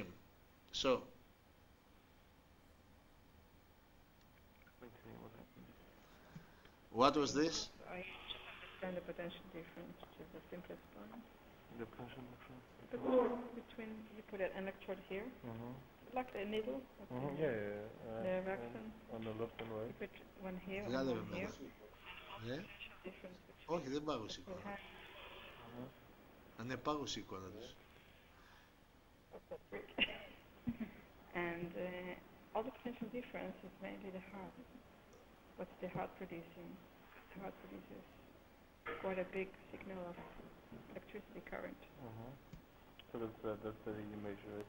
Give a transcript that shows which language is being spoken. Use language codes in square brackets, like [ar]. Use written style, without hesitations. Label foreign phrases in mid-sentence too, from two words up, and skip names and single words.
[en] So, what was this? I understand the potential difference, which is the simplest one. The potential difference. Between, you put an electrode here, Mm-hmm. like a needle. Mm-hmm. Yeah. The vaccine. On the left and right. You put one here, and [el] Βγάλε [en] one [el] με [en] here. [el] Ναι. [en] Difference [el] Όχι, δεν πάγωσε η [en] between [el] εικόνα. [en] hand. [el] Ανεπάγωσε η εικόνα τους. [en] And all the potential difference is mainly the heart. What's the heart producing? The heart produces quite a big signal of electricity current. Mm-hmm. So that's the you measure it.